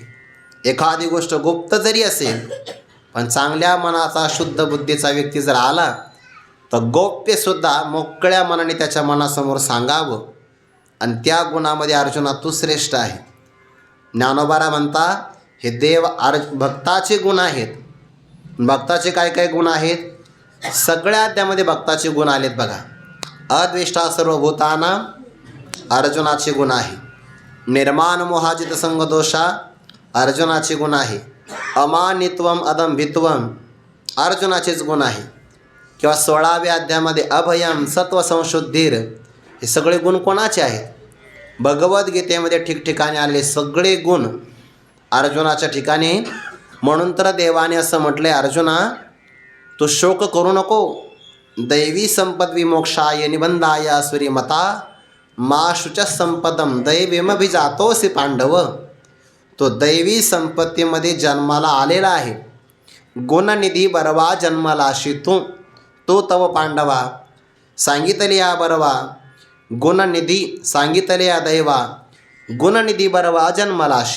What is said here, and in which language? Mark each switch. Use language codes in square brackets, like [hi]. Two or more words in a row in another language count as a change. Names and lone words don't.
[mr] एखादी गोष्ट गुप्त जरी असेल, पण चांगल्या मनाचा शुद्ध बुद्धीचा व्यक्ती जर आला, तर गोप्यसुद्धा मोकळ्या मनाने त्याच्या मनासमोर सांगावं. आणि त्या गुणामध्ये अर्जुना तू श्रेष्ठ आहे. ज्ञानोबारा म्हणता, हे देव भक्ताचे गुण आहेत. भक्ताचे काय काय गुण आहेत? सगळ्या त्यामध्ये भक्ताचे गुण आलेत बघा. [sa] अद्वेष्टा सर्वभूतानां [mr] अर्जुनाचे गुण आहे. [sa] निर्माण मोहाजित संग दोषा [mr] अर्जुनाचे गुण आहे. [sa] अमानित्वम अदंभित्वम [mr] अर्जुनाचेच गुण आहे. किंवा 16व्या अध्यायामध्ये [sa] अभयम सत्व संशुद्धीर, [mr] हे सगळे गुण कोणाचे आहेत? भगवद्गीतेमध्ये ठिकठिकाणी आलेले सगळे गुण अर्जुनाच्या ठिकाणी. म्हणून तर देवाने असं म्हटलंय, अर्जुना तू शोक करू नको. [sa] दैवी संपद विमोक्षाय निबंधाय असुरी मता मा शुच संपदम दैवीमभिजातोसी पांडव. [mr] तो दैवी संपत्तीमध्ये जन्माला आलेला आहे. गुणनिधी बरवा जन्मलाशी तो तव पांडवा. सांगितले या बरवा गुणनिधी, सांगितले या दैवा गुणनिधी बरवा जन्मलाशी.